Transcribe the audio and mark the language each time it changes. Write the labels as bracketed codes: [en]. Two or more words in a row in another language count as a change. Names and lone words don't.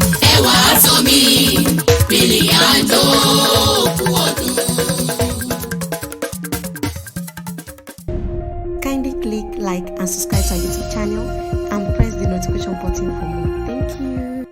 [yo] Ẹ wá sọ mí, rìnrìn àjò òkú ọdún. [en] Kindly click like and subscribe to our YouTube channel and press the notification button for more. Thank you.